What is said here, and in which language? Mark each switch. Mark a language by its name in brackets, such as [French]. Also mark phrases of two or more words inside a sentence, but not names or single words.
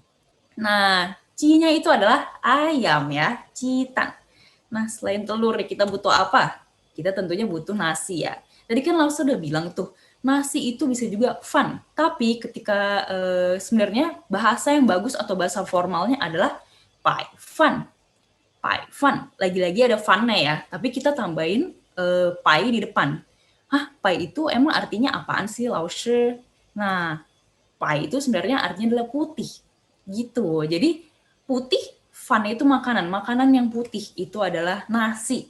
[Indonesian] Nah, ci-nya itu adalah ayam ya, citan. Nah, selain telur kita butuh apa? Kita tentunya butuh nasi ya. Tadi kan Lausa udah bilang tuh, nasi itu bisa juga fun. Tapi ketika sebenarnya bahasa yang bagus atau bahasa formalnya adalah [Chinese] 白饭. 白饭. [Indonesian] Lagi-lagi ada fun-nya ya. Tapi kita tambahin pai di depan. Pai itu emang artinya apaan sih Lausa? Nah, pai itu sebenarnya artinya adalah putih. Gitu. Jadi putih, fun itu makanan. Makanan yang putih itu adalah nasi.